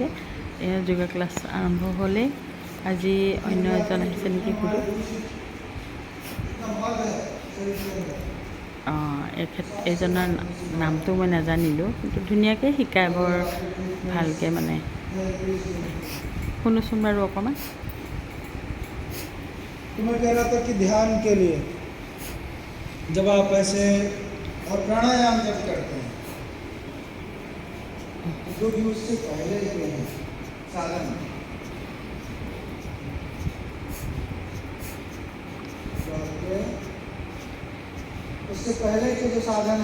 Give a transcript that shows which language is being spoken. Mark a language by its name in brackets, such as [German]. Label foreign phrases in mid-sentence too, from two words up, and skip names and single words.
[Assamese] এয়া যোগা ক্লাছ আৰম্ভ হ'লেই। আজি অন্য এজন আহিছে নেকি সুধোঁ। অঁ, এইজনৰ নামটো মই নাজানিলোঁ, কিন্তু ধুনীয়াকৈ শিকায়, বৰ ভালকৈ মানে। শুনোচোন বাৰু অকণমান। [Hindi] तो मैं कह रहा था कि ध्यान के लिए जब आप ऐसे और प्राणायाम जब करते हैं जो भी उससे पहले के हैं साधन, उससे पहले के जो साधन